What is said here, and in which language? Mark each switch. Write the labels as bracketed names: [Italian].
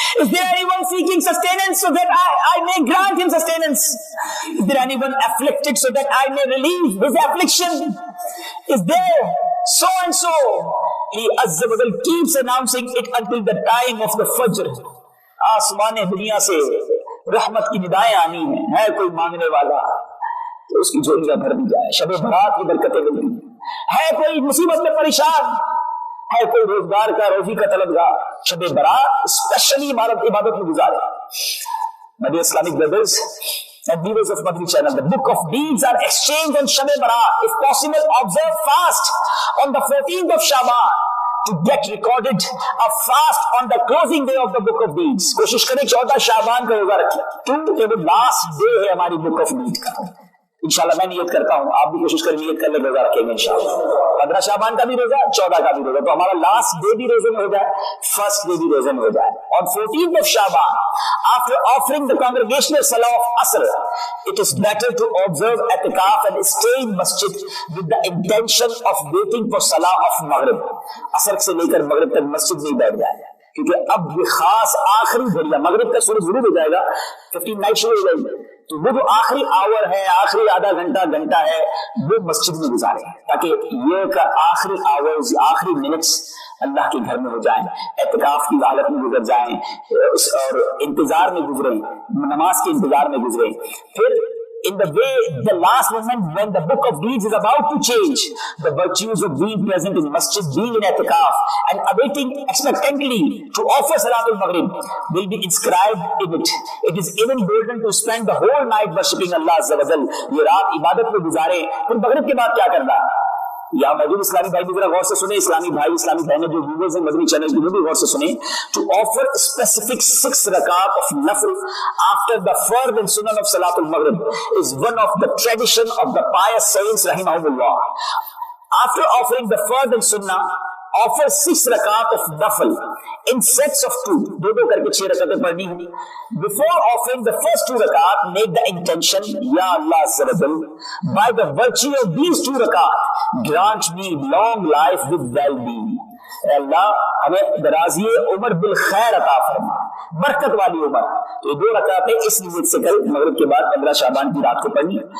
[English] Is there anyone seeking sustenance so that I may grant him sustenance? Is there anyone afflicted so that I may relieve his affliction? Is there so and so? He Azza wa Jalla keeps announcing it until the time of the Fajr. [Hindi] आसमान दुनिया से रहमत की निदाएं आनी है कोई मांगने वाला तो उसकी झोलियां भर दी जाए, शब बरात की बरकतें मिलती है, कोई मुसीबत में परेशान है, कोई रोजगार का रोजी का तलबगार, शब बरात स्पेशली इबादत में गुजारे। [English] My Islamic brothers and viewers of Madri channel, the book of deeds are exchanged on Shab Barat. If possible, observe fast on the 14th of Shaban to get recorded a fast on the closing day of the book of deeds. [Hindi] कोशिश करें 14 शाबान का रोजा रखें, क्योंकि वो last day है हमारी [English] book of deed [Hindi] का। इंशाल्लाह मैं नियत करता हूँ, आप भी कोशिश करें नियत कर ले, रोजा रखेंगे इंशाल्लाह। 15 शाबान का भी रोजा, 14 का भी रोजा, तो हमारा लास्ट डे भी रोजे में हो जाए, फर्स्ट डे भी रोजे में हो जाए। [English] On 14th of Shaban, after offering the congregational salah of Asr, it is better to observe i'tikaf and stay in masjid with the intention of waiting for salah of Maghrib. [Hindi] असर से लेकर मगरिब तक मस्जिद में बैठ जाए, क्योंकि अब ये खास आखिरी घड़िया, मगरिब का सूरज गुरूब हो जाएगा, 15 नाइट शुरू हो जाएगी, तो वो जो आखिरी आवर है, आखिरी आधा घंटा है, वो मस्जिद में गुजारे, ताकि ये का आखिरी आवर्स, आखिरी मिनट्स अल्लाह के घर में हो जाए, एतिकाफ की हालत में गुजर जाएं और इंतजार में गुजरे, नमाज के इंतजार में गुजरे। फिर [English] in the way, the last moment when the book of deeds is about to change, the virtues of being present in masjid, being in i'tikaf and awaiting expectantly to offer salatul maghrib will be inscribed in it. It is even golden to spend the whole night worshipping Allah Azza wa Jal. [Hindi] ये रात इबादत में गुजारे, फिर maghrib के बाद क्या करना? यहाँ मौजूद इस्लामी भाई भी जरा गौर से सुने, इस्लामी भाई इस्लामी बहनें जो व्यूअर्स हैं मदनी चैनल की, वो भी गौर से सुने। [English] To offer specific 6 रकात of नफल after the फर्द एंड सुनन ऑफ सलातुल मगरिब is one of the tradition of the pious saints रहमहुमुल्लाह। आफ्टर ऑफरिंग द फर्द एंड सुन्ना, offer 6 rakat of nafal in sets of 2, [Hindi] दो करके 6 रकातें पढ़नी है। [English] Before offering the first 2 rakat, make the intention, Ya Allah Azza wa Jal, by the virtue of these 2 rakat, grant me long life with well-being. [Hindi] अल्लाह हमें दराज़ी उम्र bill खैर अता फरमा, बरकत वाली उम्र। तो ये 2 रकातें इस नियत से कल मगरिब के बाद 15 शाबान की रात को पढ़नी है।